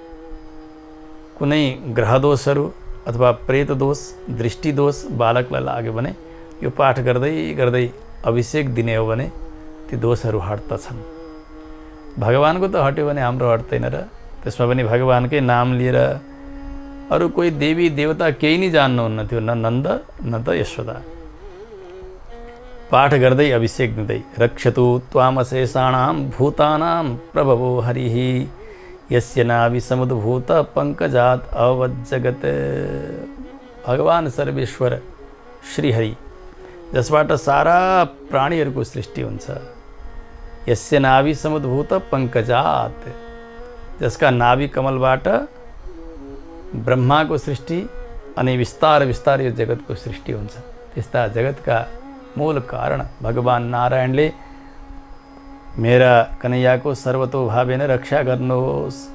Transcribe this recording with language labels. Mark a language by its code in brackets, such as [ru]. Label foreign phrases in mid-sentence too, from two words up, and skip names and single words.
[ne] कुनै ग्रहदोषहरू अथवा प्रेत दोष, दृष्टि दोष बालकलाई लाग्यो भने यो पाठ गर्दै गर्दै अभिषेक दिने हो भने ती दोषहरू हट्दछन्। भगवानको त हट्यो भने हाम्रो हट्दैन र। त्यसमा पनि भगवानकै नाम लिएर अरू कोही देवी देवता केही नै जान्नुहुन्न थियो, न नन्द न त यशोदा। पाठ गर्दै अभिषेक दिँदै [sa] रक्षतु त्वामशेषाणां भूतानां प्रभवो हरिः यस्य नाभि समुद्भूत पंकजात अवज्जगत। [ne] भगवान सर्वेश्वर श्रीहरि जसबाट सारा प्राणीहरूको सृष्टि हुन्छ, [sa] यस्य नाभि समुद्भूत पंकजात, [ne] जसका नाभि कमलबाट ब्रह्माको सृष्टि अनि बिस्तार बिस्तार यो जगतको सृष्टि हुन्छ। त्यस्ता जगतका मूल कारण भगवान नारायणले मेरा कन्हैयाको सर्वतोभावेन रक्षा गर्नुहोस्।